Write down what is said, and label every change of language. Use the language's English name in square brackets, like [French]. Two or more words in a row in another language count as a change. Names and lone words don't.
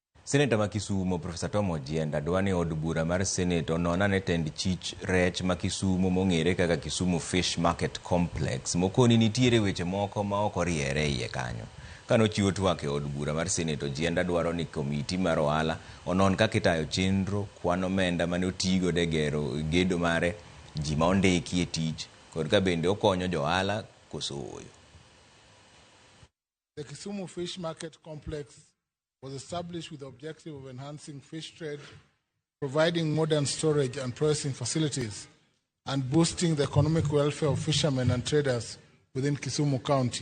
[Luo (Kenya and Tanzania)] Seneta ma Kisumu Professor Tom Ojienda dwani od bura mar Senate ononane tend chich rech ma Kisumu mong'ere kaka Kisumu Fish Market Complex mokoni nitiere weche moko ma ok oriere iye kanyo. Kano chiwo twak e od bura mar Senate, Ojienda dwaro ni komiti mar ohala onon kaka itayo chenro kwan omenda mane otigo de gero gedo mare ji ma ondiki e tich kod ka bende okonyo jo ohala koso oyo. [English] The Kisumu Fish Market Complex was established with the objective of enhancing fish trade, providing modern storage and processing facilities, and boosting the economic welfare of fishermen and traders within Kisumu County.